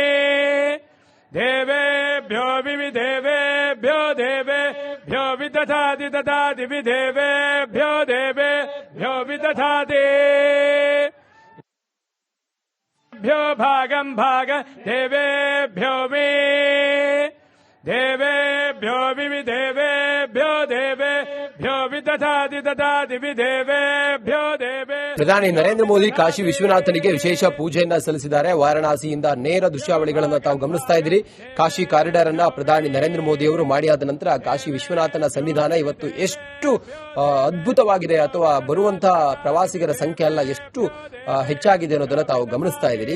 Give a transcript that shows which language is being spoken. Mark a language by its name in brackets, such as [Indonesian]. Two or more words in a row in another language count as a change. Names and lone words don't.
[Sanskrit] देवेभ्यो विदेवेभ्यो देवेभ्यो विदधाति ददाति विदेवेभ्यो देवेभ्यो विदधाति भ्यो भागं भाग देवेभ्यो मे देवेभ्यो विदेवेभ्यो देवेभ्यो विदधाति ददाति विदेवेभ्यो देवे. [Kannada] ಪ್ರಧಾನಿ ನರೇಂದ್ರ ಮೋದಿ ಕಾಶಿ ವಿಶ್ವನಾಥನಿಗೆ ವಿಶೇಷ ಪೂಜೆಯನ್ನ ಸಲ್ಲಿಸಿದ್ದಾರೆ. ವಾರಣಾಸಿಯಿಂದ ನೇರ ದೃಶ್ಯಾವಳಿಗಳನ್ನು ತಾವು ಗಮನಿಸ್ತಾ ಇದ್ದೀರಿ. ಕಾಶಿ ಕಾರಿಡಾರ್ ಅನ್ನ ಪ್ರಧಾನಿ ನರೇಂದ್ರ ಮೋದಿ ಅವರು ಮಾಡಿಯಾದ ನಂತರ ಕಾಶಿ ವಿಶ್ವನಾಥನ ಸನ್ನಿಧಾನ ಇವತ್ತು ಎಷ್ಟು ಅದ್ಭುತವಾಗಿದೆ ಅಥವಾ ಬರುವಂತಹ ಪ್ರವಾಸಿಗರ ಸಂಖ್ಯೆ ಎಲ್ಲ ಎಷ್ಟು ಹೆಚ್ಚಾಗಿದೆ ಅನ್ನೋದನ್ನ ತಾವು ಗಮನಿಸ್ತಾ ಇದ್ದೀರಿ.